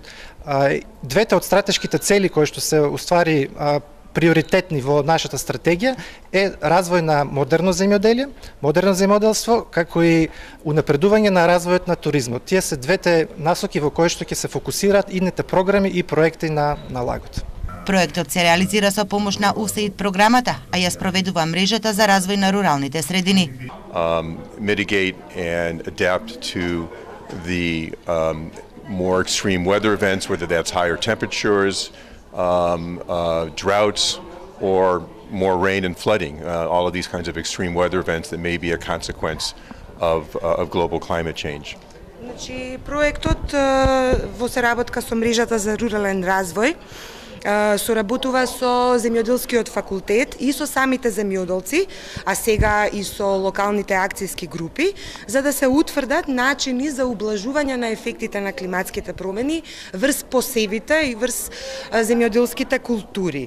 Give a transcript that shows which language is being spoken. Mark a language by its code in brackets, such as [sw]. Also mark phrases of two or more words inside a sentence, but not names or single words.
[mk] Двете од стратешките цели кои што се уствари приоритетни во нашата стратегија е развој на модерно земјоделие, модерно земјоделство, како и унапредување на развојот на туризмот. Тие се двете насоки во кои што ќе се фокусираат идните програми и проекти на лагот. Проектот се реализира со помош на УСАИД програмата, а ја спроведува мрежата за развој на руралните средини. [en] Mitigate and adapt to the more extreme weather events, whether that's higher temperatures, droughts, or more rain and flooding. All of these kinds of extreme weather events that may be a consequence of global climate change. [mk] Значи, проектот во соработка со мрежата за рурален развој соработува со земјоделскиот факултет и со самите земјоделци, а сега и со локалните акцијски групи, за да се утврдат начини за ублажување на ефектите на климатските промени врз посевите и врз земјоделските култури.